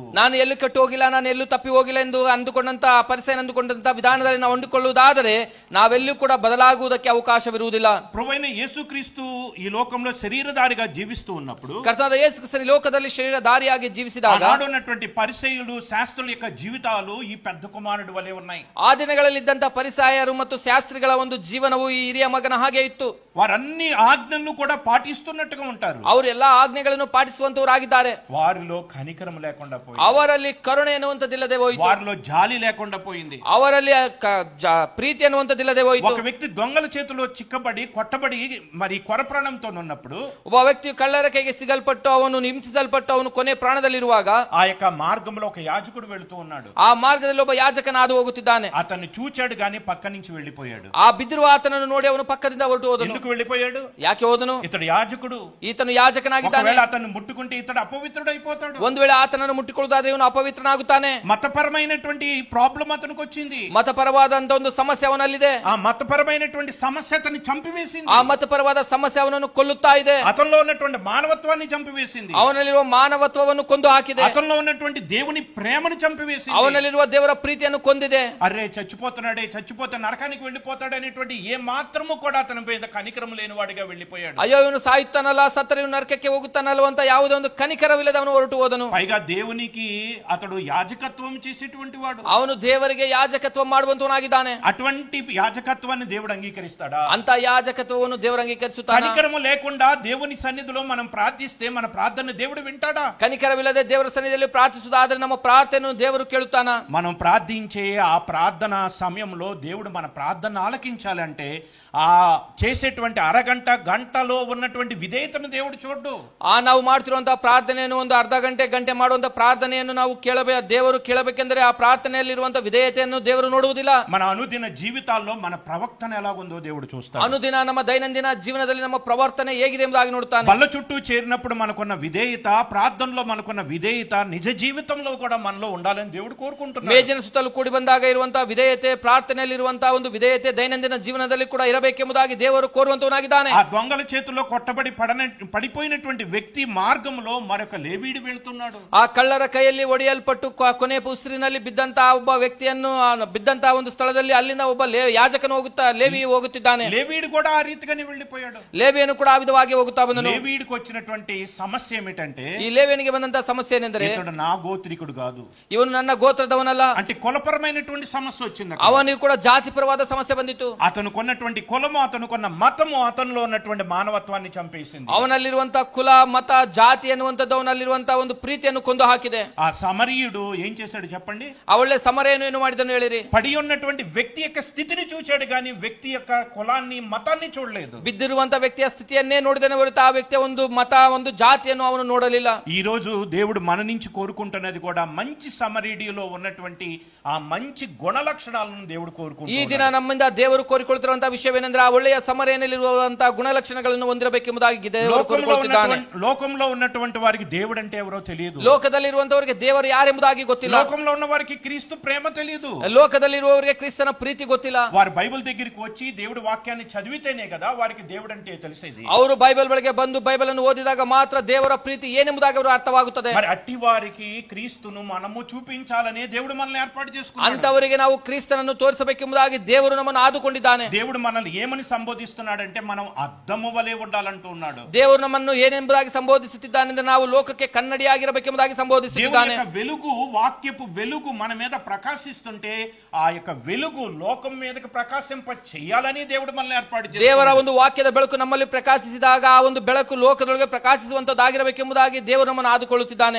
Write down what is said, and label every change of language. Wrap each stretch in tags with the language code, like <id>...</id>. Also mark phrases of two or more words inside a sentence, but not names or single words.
<kn>ನಾನು ಎಲ್ಲೂ ಕೆಟ್ಟು ಹೋಗಿಲ್ಲ, ನಾನು ಎಲ್ಲೂ ತಪ್ಪಿ ಹೋಗಿಲ್ಲ ಎಂದು ಅಂದುಕೊಂಡಂತ ಪರಿಸರ ಅಂದುಕೊಂಡಂತ ವಿಧಾನದಲ್ಲಿ ನಾವು ಹೊಂದಿಕೊಳ್ಳುವುದಾದರೆ ನಾವೆಲ್ಲೂ ಕೂಡ ಬದಲಾಗುವುದಕ್ಕೆ ಅವಕಾಶವಿರುವುದಿಲ್ಲ.</kn> <te>ప్రభువైన యేసుక్రీస్తు ఈ లోకంలో శరీరధారిగా జీవిస్తూ ఉన్నప్పుడు,</te> <kn>ಕರ್ತನಾದ ಯೇಸು ಕ್ರಿಸ್ತನು ಲೋಕದಲ್ಲಿ ಶರೀರಧಾರಿಯಾಗಿ ಜೀವಿಸಿದಾಗ</kn> <te>ఆనాడున్నటువంటి పరిసయ్యులు శాస్త్రుల యొక్క జీవితాలు ఈ పెద్ద కుమారుడు వలె ఉన్నాయి.</te> <kn>ಆ ದಿನಗಳಲ್ಲಿ ಇದ್ದಂತ ಪರಿಸಾಯರು ಮತ್ತು ಶಾಸ್ತ್ರಿಗಳ ಒಂದು ಜೀವನವು ಈ ಹಿರಿಯ ಮಗನ ಹಾಗೆ ಇತ್ತು.</kn> <te>వారన్ని ఆజ్ఞలను కూడా పాటిస్తున్నట్టుగా ఉంటారు.</te> <kn>ಅವರು ಎಲ್ಲಾ ಆಜ್ಞೆಗಳನ್ನು ಪಾಟಿಸುವಂತವರಾಗಿದ್ದಾರೆ.</kn> <te>వారిలో కనికరం లేకుండా పోయింది,</te> <kn>ಅವರಲ್ಲಿ ಕರುಣೆ ಅನ್ನುವಂಥದ್ದಿಲ್ಲದೆ ಹೋಯಿತು,</kn> <te>వారిలో జాలి లేకుండా పోయింది,</te> <kn>ಅವರಲ್ಲಿ ಪ್ರೀತಿ ಅನ್ನುವಂಥದ್ದಿಲ್ಲದೆ ಹೋಯಿತು.</kn> <te>ఒక వ్యక్తి దొంగల చేతిలో చిక్కబడి కొట్టబడి మరి కొరప్రాణంతో ఉన్నప్పుడు,</te> <kn>ಒಬ್ಬ ವ್ಯಕ್ತಿಯು ಕಳ್ಳರ ಕೈಗೆ ಸಿಗಲ್ಪಟ್ಟು ಅವನು ಹಿಂಸಿಸಲ್ಪಟ್ಟು ಅವನು ಕೊನೆ ಪ್ರಾಣದಲ್ಲಿರುವಾಗ</kn> <te>ఆ యొక్క మార్గంలో ఒక యాజకుడు వెళుతూ ఉన్నాడు.</te> <kn>ಆ ಮಾರ್ಗದಲ್ಲಿ ಒಬ್ಬ ಯಾಜಕನ ಹಾದು ಹೋಗುತ್ತಿದ್ದಾನೆ.</kn> <te>అతన్ని చూచాడు గాని పక్క నుంచి వెళ్ళిపోయాడు.</te> <kn>ಆ ಬಿದ್ದಿರುವ ಆತನನ್ನು ನೋಡಿ ಅವನು ಪಕ್ಕದಿಂದ ಹೊರಟು ಹೋದನು.</kn> <te>ఎందుకు వెళ్ళిపోయాడు?</te> <kn>ಯಾಕೆ ಹೋದನು?</kn> <te>ఇతడు యాజకుడు,</te> <kn>ಈತನು ಯಾಜಕನಾಗಿದ್ದಾನೆ.</kn> <te>ఒకవేళ అతన్ని ముట్టుకుంటే ఇతడు అపవిత్రుడు అయిపోతాడు.</te> <kn>ಒಂದು ವೇಳೆ ಆತನನ್ನು ಮುಟ್ಟಿಕೊಳ್ಳುವುದಾದ್ರೆ ಇವನು ಅಪವಿತ್ರನಾಗುತ್ತಾನೆ.</kn> <te>మతపరమైనటువంటి ప్రాబ్లం అతనికి వచ్చింది.</te> <kn>ಮತಪರವಾದಂತ ಒಂದು ಸಮಸ್ಯೆ ಅವನಲ್ಲಿದೆ.</kn> <te>ఆ మతపరమైనటువంటి సమస్య అతన్ని చంపివేసింది.</te> <kn>ಆ ಮತಪರವಾದ ಸಮಸ್ಯೆ ಅವನನ್ನು ಕೊಲ್ಲುತ್ತಾ ಇದೆ.</kn> <te>అతనిలో ఉన్నటువంటి మానవత్వాన్ని చంపివేసింది.</te> <kn>ಅವನಲ್ಲಿರುವ ಮಾನವತ್ವವನ್ನು ಕೊಂದು ಹಾಕಿದೆ.</kn> <te>అతనిలో ఉన్నటువంటి దేవుని ప్రేమను చంపివేసింది.</te> <kn>ಅವನಲ್ಲಿರುವ ದೇವರ ಪ್ರೀತಿಯನ್ನು ಕೊಂದಿದೆ.</kn> <te>అరే చచ్చిపోతున్నాడే, చచ్చిపోతే నరకానికి వెళ్ళిపోతాడు అనేటువంటి ఏ మాత్రము కూడా అతని మీద కనికరం లేని వాడిగా వెళ్ళిపోయాడు.</te> <kn>ಅಯ್ಯೋ ಇವನು ಸಾಯುತ್ತಾನಲ್ಲ, ಸತ್ತರೆ ಇವನು ನರಕಕ್ಕೆ ಹೋಗುತ್ತಾನಲ್ವ ಅಂತ ಯಾವುದೇ ಒಂದು ಕನಿಕರವಿಲ್ಲದೆ ಅವನು ಹೊರಟು ಹೋದನು.</kn> <te>పైగా దేవునికి అతడు యాజకత్వం చేసేటువంటి వాడు.</te> <kn>ಅವನು ದೇವರಿಗೆ ಯಾಜಕತ್ವ ಮಾಡುವಂತವನಾಗಿದ್ದಾನೆ.</kn> <te>అటువంటి యాజకత్వాన్ని దేవుడు అంగీకరిస్తాడా?</te> <kn>ಅಂತ ಯಾಜಕತ್ವವನ್ನು ದೇವರು ಅಂಗೀಕರಿಸುತ್ತಾನೆ.</kn> <te>కనికరము లేకుండా దేవుని సన్నిధిలో మనం ప్రార్థిస్తే మన ప్రార్థన దేవుడు వింటాడా?</te> <kn>ಕನಿಕರವಿಲ್ಲದೆ ದೇವರ ಸನ್ನಿಧಿಯಲ್ಲಿ ಪ್ರಾರ್ಥಿಸುವುದಾದ್ರೆ ನಮ್ಮ ಪ್ರಾರ್ಥನೆಯನ್ನು ದೇವರು ಕೇಳುತ್ತಾನ?</kn> <te>మనం ప్రార్థించే ఆ ప్రార్థన సమయంలో దేవుడు మన ప్రార్థన ఆలకించాలంటే ఆ చేసేటువంటి అరగంట గంటలో ఉన్నటువంటి విధేయతను దేవుడు చూడ్డు.</te> <kn>ನಾವು ಮಾಡ್ತಿರುವಂತಹ ಪ್ರಾರ್ಥನೆಯನ್ನು ಒಂದು ಅರ್ಧ ಗಂಟೆ ಮಾಡುವಂತಹ ಪ್ರಾರ್ಥನೆಯನ್ನು ನಾವು ದೇವರು ಕೇಳಬೇಕೆಂದರೆ ಆ ಪ್ರಾರ್ಥನೆಯಲ್ಲಿರುವಂತಹ ವಿಧೇಯತೆಯನ್ನು ದೇವರು ನೋಡುವುದಿಲ್ಲ.</kn> <te>మన అనుదిన జీవితాల్లో మన ప్రవర్తన ఎలాగుందో దేవుడు చూస్తాడు.</te> <kn>ಅನುದಿನ ನಮ್ಮ ದೈನಂದಿನ ಜೀವನದಲ್ಲಿ ನಮ್ಮ ಪ್ರವರ್ತನೆ ಹೇಗಿದೆ ಎಂಬುದಾಗಿ ನೋಡುತ್ತಾನೆ.</kn> <te>బల్ల చుట్టూ చేరినప్పుడు మనకున్న విధేయత, ప్రార్థనలో మనకున్న విధేయత నిజ జీవితంలో కూడా మనలో ఉండాలని దేవుడు కోరుకుంటున్నాడు.</te> <kn>ಮೇಜಿನ ಸುತ್ತಲೂ ಕೂಡಿ ಬಂದಾಗ ಇರುವಂತಹ ವಿಧೇಯತೆ, ಪ್ರಾರ್ಥನೆಯಲ್ಲಿರುವಂತಹ ಒಂದು ವಿಧೇಯತೆ ದೈನಂದಿನ ಜೀವನದಲ್ಲಿ ಕೂಡ ಇರಬೇಕೆಂಬುದಾಗಿ ದೇವರು ಕೋರುವಂತವನಾಗಿದ್ದಾನೆ.</kn> <te>ఆ దొంగల చేతిలో కొట్టబడి పడిపోయినటువంటి వ్యక్తి మార్గంలో మరొక లేవీడు వెళ్తున్నాడు.</te> <kn>ಆ ಕಳ್ಳರ ಕೈಯಲ್ಲಿ ಒಡೆಯಲ್ಪಟ್ಟು ಕೊನೆ ಉಸಿರಿನಲ್ಲಿ ಬಿದ್ದಂತಹ ಒಬ್ಬ ವ್ಯಕ್ತಿಯನ್ನು ಬಿದ್ದಂತಹ ಒಂದು ಸ್ಥಳದಲ್ಲಿ ಅಲ್ಲಿಂದ ಒಬ್ಬ ಯಾಜಕನು ಲೇವಿ ಹೋಗುತ್ತಿದ್ದಾನೆ.</kn> <te>లేవీడు కూడా ఆ రీతిగానే వెళ్ళిపోయాడు.</te> <kn>ಲೇವಿಯನ್ನು ಕೂಡ ಆ ವಿಧವಾಗಿ ಹೋಗುತ್ತಾ ಬಂದನು.</kn> <te>లేవీడికి వచ్చినటువంటి సమస్య ఏమిటంటే,</te> <kn>ಈ ಲೇವಿಯನಿಗೆ ಬಂದಂತಹ ಸಮಸ್ಯೆ ಏನೆಂದರೆ,</kn> <te>ఇతడు నా గోత్రికుడు కాదు,</te> <kn>ಇವನು ನನ್ನ ಗೋತ್ರದವನಲ್ಲ.</kn> <te>అంటే కులపరమైనటువంటి సమస్య వచ్చింది.</te> <kn>ಅವನಿಗೆ ಕೂಡ ಜಾತಿಪರವಾದ ಸಮಸ್ಯೆ ಬಂದಿತ್ತು.</kn> <te>అతను కొన్నటువంటి కులము, అతను కొన్న మతము అతనిలో ఉన్నటువంటి మానవత్వాన్ని చంపేసింది.</te> <kn>ಅವನಲ್ಲಿರುವಂತಹ ಕುಲ, ಮತ, ಜಾತಿ ಅನ್ನುವಂಥದ್ದು ಅವನಲ್ಲಿರುವಂತಹ ಒಂದು ಪ್ರೀತಿಯನ್ನು ಕೊಂದು ಹಾಕಿದೆ.</kn> <te>ఆ సమరీయుడు ఏం చేశాడు చెప్పండి?</te> <kn>ಆ ಒಳ್ಳೆ ಸಮರೆಯನ್ನು ಏನು ಮಾಡಿದನು ಹೇಳಿರಿ?</kn> <te>పడి ఉన్నటువంటి వ్యక్తి యొక్క స్థితిని చూచాడు గాని వ్యక్తి యొక్క కులాన్ని, మతాన్ని చూడలేదు.</te> <kn>ಬಿದ್ದಿರುವಂತಹ ವ್ಯಕ್ತಿಯ ಸ್ಥಿತಿಯನ್ನೇ ನೋಡಿದನೇ ಹೊರತು ಆ ವ್ಯಕ್ತಿಯ ಒಂದು ಮತ, ಒಂದು ಜಾತಿಯನ್ನು ಅವನು ನೋಡಲಿಲ್ಲ.</kn> <te>ఈ రోజు దేవుడు మన నుంచి కోరుకుంటున్నది కూడా మంచి సమరీడిలో ఉన్నటువంటి ఆ మంచి గుణ లక్షణాలను దేవుడు</te> <kn>ಈ</kn> <te>కోరుకుంటున్నాడు.</te> <kn>ದಿನ ನಮ್ಮಿಂದ ದೇವರು ಕೋರಿಕೊಳ್ತಿರುವಂತಹ ವಿಷಯವೇನೆಂದ್ರೆ, ಆ ಒಳ್ಳೆಯ ಸಮರೆಯನ್ನು ನಾವಿಲ್ಲಿರುವಂತಹ ಗುಣಲಕ್ಷಣಗಳನ್ನು ಹೊಂದಿರಬೇಕೆಂಬುದಾಗಿ ದೇವರು ಕೋರಿಕೊಳ್ಳುತ್ತಿದ್ದಾನೆ.</kn> <te>లోకంలో ఉన్నటువంటి వారికి దేవుడు అంటే ఎవరో తెలియదు.</te> <kn>ಲೋಕದಲ್ಲಿರುವಂತವರಿಗೆ ದೇವರು ಯಾರೆಂಬುದಾಗಿ ಗೊತ್ತಿಲ್ಲ.</kn> <te>లోకంలో ఉన్న వారికి క్రీస్తు ప్రేమ తెలియదు.</te> <kn>ಲೋಕದಲ್ಲಿರುವವರಿಗೆ ಕ್ರಿಸ್ತನ ಪ್ರೀತಿ ಗೊತ್ತಿಲ್ಲ.</kn> <te>వారు బైబిల్ దగ్గరికి వచ్చి దేవుడి వాక్యాన్ని చదివితేనే కదా వారికి దేవుడు అంటే తెలిసేది.</te> <kn>ಅವರು ಬೈಬಲ್ ಬಳಿಗೆ ಬಂದು ಬೈಬಲ್ ಅನ್ನು ಓದಿದಾಗ ಮಾತ್ರ ದೇವರ ಪ್ರೀತಿ ಏನೆಂಬುದಾಗಿ ಅವರು ಅರ್ಥವಾಗುತ್ತದೆ.</kn> <te>మరి అట్టి వారికి క్రీస్తును మనము చూపించాలనే దేవుడు మనల్ని ఏర్పాటు చేసుకున్నాడు.</te> <kn>ಅಂತವರಿಗೆ ನಾವು ಕ್ರಿಸ್ತನನ್ನು ತೋರಿಸಬೇಕೆಂಬುದಾಗಿ ದೇವರು ನಮ್ಮನ್ನು ಆದುಕೊಂಡಿದ್ದಾನೆ.</kn> <te>దేవుడు మనల్ని ఏమని సంబోధిస్తున్నాడంటే మనం అద్దము వలె ఉండాలంటూ ఉన్నాడు.</te> <kn>ದೇವರು ನಮ್ಮನ್ನು ಏನೆಂಬುದಾಗಿ ಸಂಬೋಧಿಸುತ್ತಿದ್ದಾನೆಂದರೆ ನಾವು ಲೋಕಕ್ಕೆ ಕನ್ನಡಿಯಾಗಿರಬೇಕೆಂಬುದಾಗಿ ಸಂಬೋಧಿಸುತ್ತಿದ್ದಾನೆ.</kn> <te>వెలుగు వాక్యపు వెలుగు మన మీద ప్రకాశిస్తుంటే ఆ యొక్క వెలుగు లోకం మీదకి ప్రకాశింప చేయాలని దేవుడు మనల్ని ఏర్పాటు చేశాడు.</te> <kn>ದೇವರ ಒಂದು ವಾಕ್ಯದ ಬೆಳಕು ನಮ್ಮಲ್ಲಿ ಪ್ರಕಾಶಿಸಿದಾಗ ಆ ಒಂದು ಬೆಳಕು ಲೋಕದೊಳಗೆ ಪ್ರಕಾಶಿಸುವಂತದ್ದಾಗಿರಬೇಕೆಂಬುದಾಗಿ ದೇವರು ನಮ್ಮನ್ನು ಆದುಕೊಳ್ಳುತ್ತಿದ್ದಾನೆ.</kn>